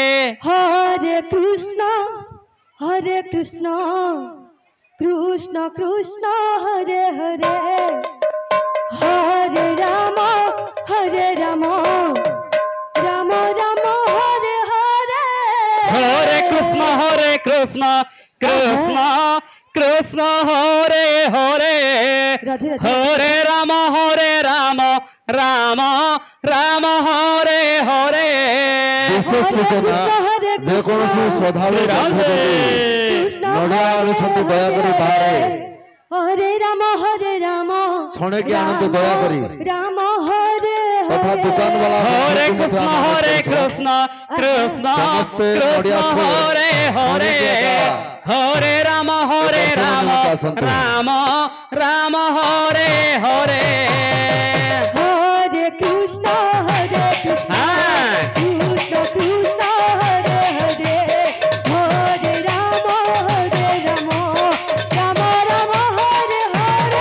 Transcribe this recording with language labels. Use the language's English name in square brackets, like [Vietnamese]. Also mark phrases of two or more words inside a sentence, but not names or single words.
[Sanskrit] हरे कृष्ण कृष्ण कृष्ण हरे हरे हरे राम राम राम हरे हरे Hare Rama Rama Rama Hare Hare हरे कृष्ण कृष्ण हरे हरे राधे राधे हरे राम राम राम हरे हरे [Odia] ବିଶେଷ ସୂଚନା ଯେକୌଣସି ଶ୍ରଦ୍ଧାଳୁ ନଡ଼ିଆ ଆଣୁଛନ୍ତି ଦୟାକରି ବାହାରେ [Sanskrit] हरे राम [Odia] ଛଣେକି ଆଣନ୍ତୁ ଦୟାକରି [Sanskrit] राम हरे [Odia] ତଥା ଦୋକାନ ବାଲା [Sanskrit] हरे कृष्ण कृष्ण हरे हरे हरे राम राम राम हरे हरे Hare Rama Rama Rama Hare Hare हरे कृष्ण कृष्ण कृष्ण हरे हरे हरे राम राम राम हरे हरे Hare Rama Rama Rama Hare Hare